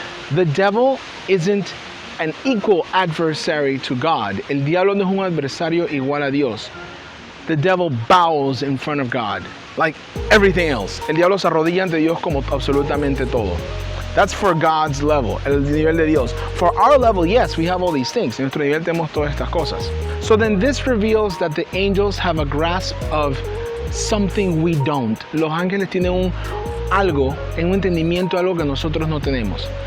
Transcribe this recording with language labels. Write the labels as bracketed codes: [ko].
[en] The devil isn't an equal adversary to God. [es] El diablo no es un adversario igual a Dios. [en] The devil bows in front of God, like everything else. [es] El diablo se arrodilla ante Dios como absolutamente todo. [en] That's for God's level, [es] el nivel de Dios. [en] For our level, yes, we have all these things. [es] En nuestro nivel tenemos todas estas cosas. [en] So then this reveals that the angels have a grasp of something we don't. [es] Los ángeles tienen algo, en un entendimiento, algo que nosotros no tenemos.